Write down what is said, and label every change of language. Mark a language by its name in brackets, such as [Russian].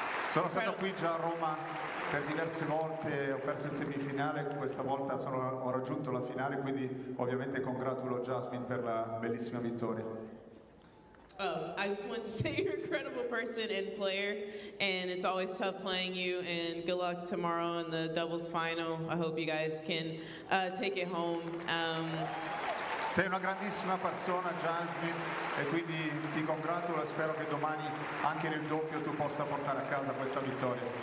[Italian] Sono stato qui già a Roma per diverse volte, ho perso in semifinale, questa volta ho raggiunto la finale, quindi ovviamente congratulo Jasmine per la bellissima vittoria. [English] I just want to say you're an incredible person and player, and it's always tough playing you, and good luck tomorrow in the doubles final. I hope you guys can take it home. [Italian] Sei una grandissima persona, Jasmine, e quindi ti congratulo e spero che domani anche nel doppio tu possa portare a casa questa vittoria.